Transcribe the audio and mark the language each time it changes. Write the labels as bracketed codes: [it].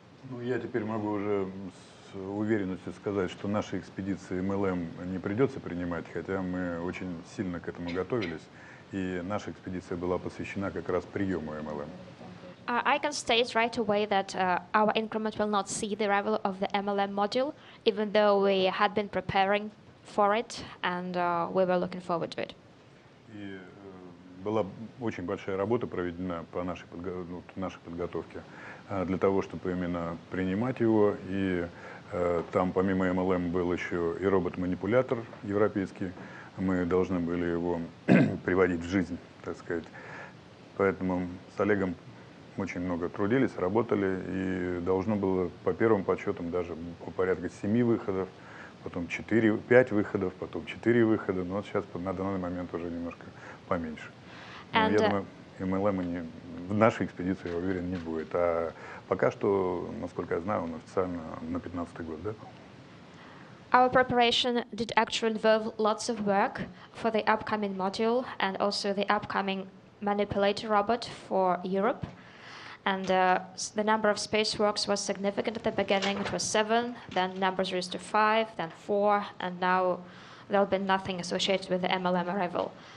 [ru] Ну, я теперь могу уже с уверенностью сказать, что наши экспедиции МЛМ не придется принимать, хотя мы очень сильно к этому готовились, и наша экспедиция была посвящена как раз приему МЛМ. [en] I can state right away that our increment will not see the arrival of the MLM module, even though we had been preparing for it, and we were looking forward to it. [ru] И была очень большая работа проведена по нашей подготовке для того, чтобы именно принимать его. И там помимо МЛМ был еще и робот-манипулятор европейский. Мы должны были его приводить в жизнь, так сказать. Поэтому с Олегом очень много трудились, работали, и должно было по первым подсчетам даже порядка 7 выходов, потом 5 выходов, потом 4 выхода, но вот сейчас на данный момент уже немножко поменьше. Но я думаю, МЛМ в нашей экспедиции, я уверен, не будет. А пока что, насколько я знаю, он официально на 15-й год, да? [en] Our preparation did actually involve lots of work for the upcoming module and also the upcoming manipulator robot for Europe. And the number of spacewalks was significant at the beginning. It was 7, then numbers raised to 5, then 4, and now there'll be nothing associated with the MLM arrival.